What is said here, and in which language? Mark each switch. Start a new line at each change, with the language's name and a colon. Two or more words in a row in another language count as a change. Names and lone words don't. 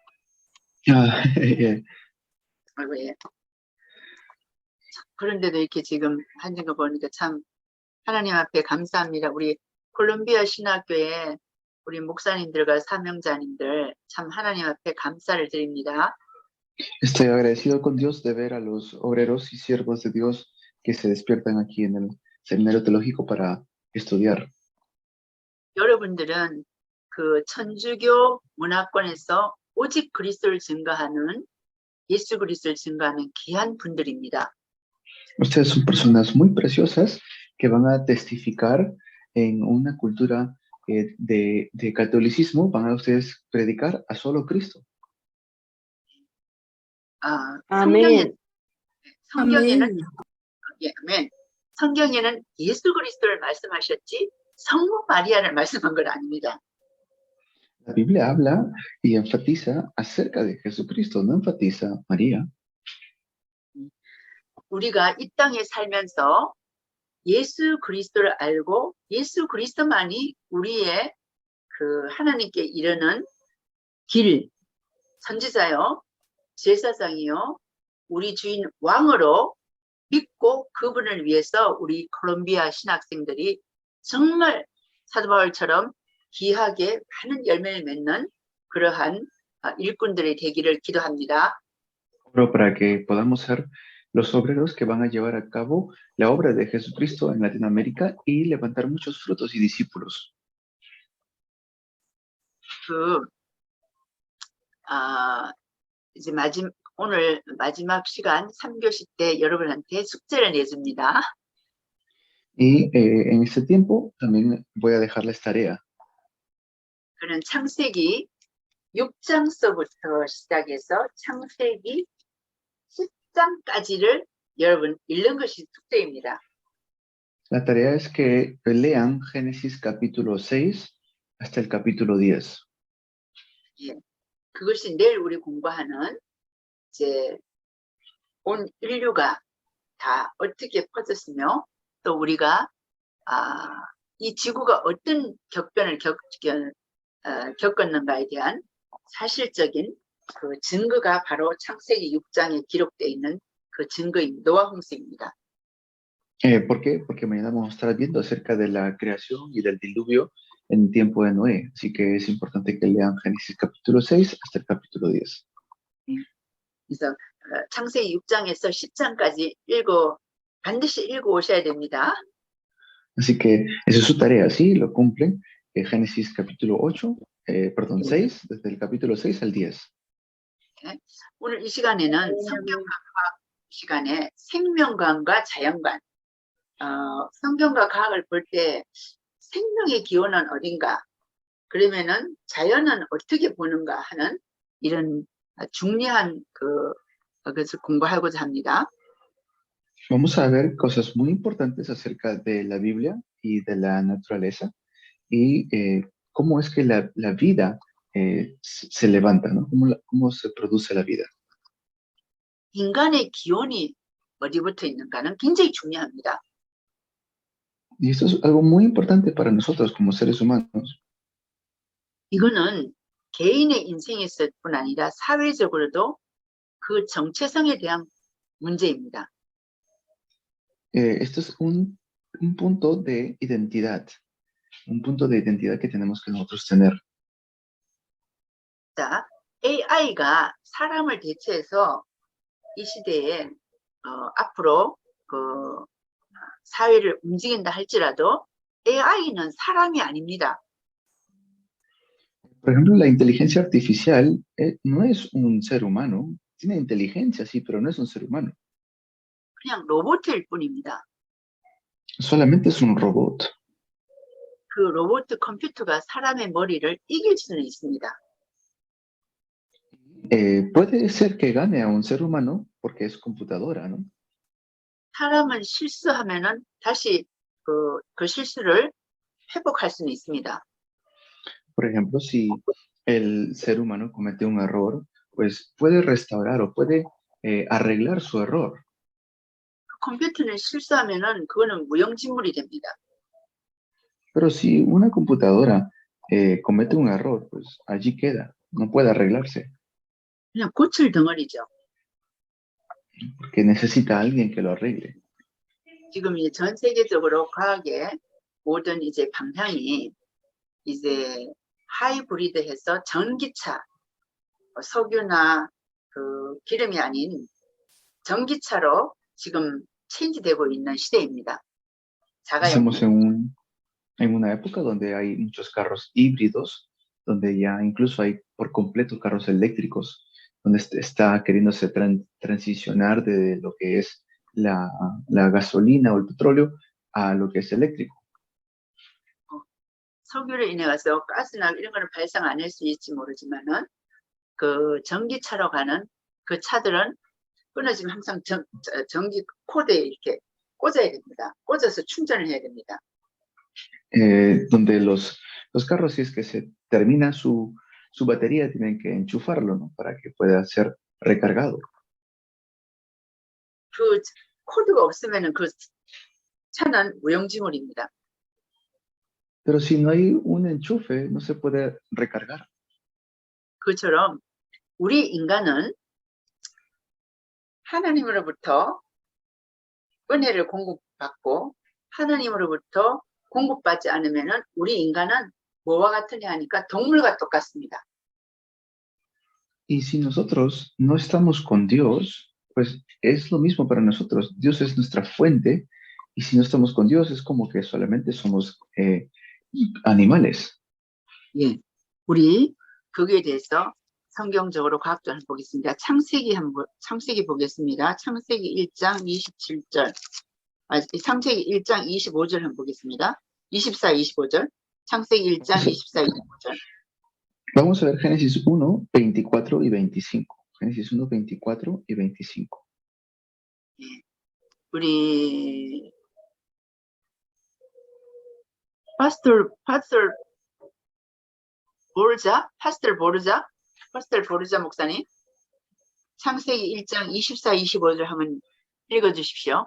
Korean: 예. 아이고, 예. 그런데도 이렇게 지금 하는 거 보니까 참 하나님 앞에 감사합니다. 우리 콜롬비아 신학교에 우리 목사님들과 사명자님들 참 하나님 앞에 감사를 드립니다.
Spanish: Estoy agradecido con Dios de ver a los obreros y siervos de Dios que se despiertan aquí en el seminario teológico para estudiar.
Korean: 여러분들은 그 천주교 문화권에서 오직 그리스도를 증거하는 예수 그리스도를 증거하는 귀한 분들입니다.
Spanish: Ustedes son personas muy preciosas que van a testificar en una cultura de catolicismo, van a ustedes predicar a solo Cristo.
Korean: 성경에는 아멘. 예, 아멘. 성경에는 예수 그리스도를 말씀하셨지 성모 마리아를 말씀한 건 아닙니다.
Spanish: La Biblia habla y enfatiza acerca de Jesucristo, no enfatiza a María.
Korean: 우리가 이 땅에 살면서 예수 그리스도를 알고 예수 그리스도만이 우리의 그 하나님께 이르는 길, 선지자요, 제사장이요, 우리 주인 왕으로 믿고 그분을 위해서 우리 콜롬비아 신학생들이 정말 사도 바울처럼 귀하게 많은 열매를 맺는 그러한 일꾼들이 되기를 기도합니다.
Spanish: Oro para que podamos ser los obreros que van a llevar a cabo la obra de Jesucristo en Latinoamérica y levantar muchos frutos y discípulos.
Korean: 이제 오늘 마지막 시간 3교시 때 여러분한테 숙제를 내줍니다.
Spanish: Y en este tiempo también voy a dejarles tarea.
Korean: 그는 창세기 6장서부터 시작해서 창세기 10장까지를 여러분 읽는 것이 숙제입니다.
Spanish: La tarea es que lean Génesis capítulo 6 hasta el capítulo 10.
Korean: 예, 그것이 내일 우리 공부하는 이제 온 인류가 다 어떻게 퍼졌으며 또 우리가 이 지구가 어떤 격변을 겪었는가에 대한 사실적인 그 증거가 바로 창세기 6장에 기록되어 있는 그 증거인 노아 홍수입니다.
Spanish: ¿Por qué? Porque mañana vamos a estar viendo acerca de la creación y del diluvio en tiempo de Noé. Así que es importante que lean Génesis capítulo 6 hasta el capítulo 10.
Korean: 그래서 창세기 6장에서 10장까지 반드시 읽어 오셔야 됩니다.
Spanish: Así que esa es su tarea, ¿sí? Lo cumplen. Génesis capítulo 6, desde el capítulo 6 al 10.
Korean: 오늘 이 시간에는 성경과 과학 시간에 생명관과 자연관, 성경과 과학을 볼 때 생명의 기원은 어딘가, 그러면은 자연은 어떻게 보는가 하는 이런 중요한 것을 공부하고자 합니다.
Spanish: Vamos a ver cosas muy importantes acerca de la Biblia y de la naturaleza y cómo es que la vida se levanta, ¿no? Cómo se produce la vida.
Korean: 인간의 기원이 어디부터 있는가는 굉장히 중요합니다.
Spanish: Y esto es algo muy importante para nosotros como seres humanos.
Korean: 이거는 개인의 인생에서뿐 아니라 사회적으로도 그 정체성에 대한 문제입니다.
Spanish: Esto es un punto de identidad, que tenemos que nosotros tener.
Korean: 자, AI가 사람을 대체해서 이 시대에 앞으로 그 사회를 움직인다 할지라도 AI는 사람이 아닙니다.
Spanish: Por ejemplo, la inteligencia artificial no es un ser humano. Tiene inteligencia, sí, pero no es un ser humano.
Korean: 그냥 로봇일 뿐입니다.
Spanish: Solamente es un robot.
Korean: 그 로봇 컴퓨터가 사람의 머리를 이길 수는 있습니다.
Spanish: Puede ser que gane a un ser humano porque es computadora, ¿no?
Korean: 사람은 실수하면은 다시 그 실수를 회복할 수는 있습니다.
Spanish: Por ejemplo, si el ser humano comete un error, pues puede restaurar o puede arreglar su error.
Korean: 컴퓨터는 실수하면은 그거는 무용지물이 됩니다.
Spanish: Pero si una computadora comete un error, pues allí queda, no puede arreglarse,
Korean: 그냥 고칠 덩어리죠.
Spanish: porque necesita a alguien que lo arregle.
Korean: 지금 이제 전 세계적으로 과학의 모든 이제 방향이 이제 하이브리드해서 전기차, 석유나 그 기름이 아닌 전기차로 지금 체인지되고 있는 시대입니다.
Spanish: Estamos
Korean: 자가용.
Spanish: en una época donde hay muchos carros híbridos, donde ya incluso hay por completo carros eléctricos, donde está queriéndose transicionar de lo que es la gasolina o el petróleo a lo que es eléctrico.
Korean: 석유로 인해 가서 가스나 이런 거는 발생 안 할 수 있을지 모르지만은 그 전기차로 가는 그 차들은 끊어지면 항상 전기 코드에 이렇게 꽂아야 됩니다. 꽂아서 충전을 해야 됩니다.
Spanish: Donde los carros, si es que se termina su batería, tienen que enchufarlo, ¿no? Para que pueda ser recargado.
Korean: 그 코드가 없으면은 그 차는 무용지물입니다.
Spanish: Pero si no hay un enchufe, no se puede recargar.
Korean: 그처럼 우리 인간은 하나님으로부터 은혜를 공급받고 하나님으로부터 공급받지 않으면은 우리 인간은 뭐와 같으냐 하니까 동물과 똑같습니다.
Spanish: Y si nosotros no estamos con Dios, pues es lo mismo para nosotros. Dios es nuestra fuente, y si no estamos con Dios, es como que solamente somos animales.
Korean: 예, 우리 거기에 대해서 성경적으로 과학적으로 한번 보겠습니다. 창세기 보겠습니다. 창세기 1장 27절, 창세기 1장 25절 한번 보겠습니다. 24, 25절, 창세기 1장 24, 25절.
Spanish: Vamos a ver Génesis 1, 24 y 25. Génesis 1, 24 y 25.
Korean: 예, 우리 파스터 보르자 목사님, 창세기 1장 24, 25절 한번 읽어주십시오.